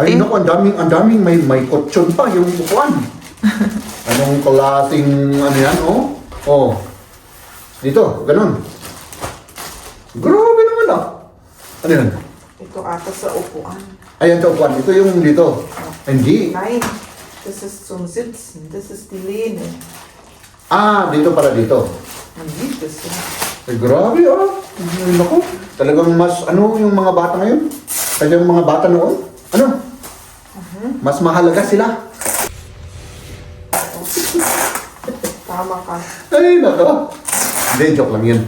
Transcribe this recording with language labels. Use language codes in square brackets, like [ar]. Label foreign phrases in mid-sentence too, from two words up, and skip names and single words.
[tl] Ay, naku, ang daming may kutsyon pa yung upuan. Anong klaseng, ano yan, oh? Oh. Dito, ganun. Grabe naman, ah. Ano yan? Ito ata sa upuan. Ayan, ito, upuan. Ito yung dito. Hindi. [de] Nein, das ist zum Sitzen. Das ist die Lehne. [tl] Ah, dito para dito. Hindi, [de] das ist... [tl] Ay, grabe, ah. Ay, naku. Talagang mas, ano, yung mga bata ngayon? Kaya yung mga bata noon? Ano? Mas mahalaga sila. Tama ka. Ay, nako. Hindi, joke lang yun.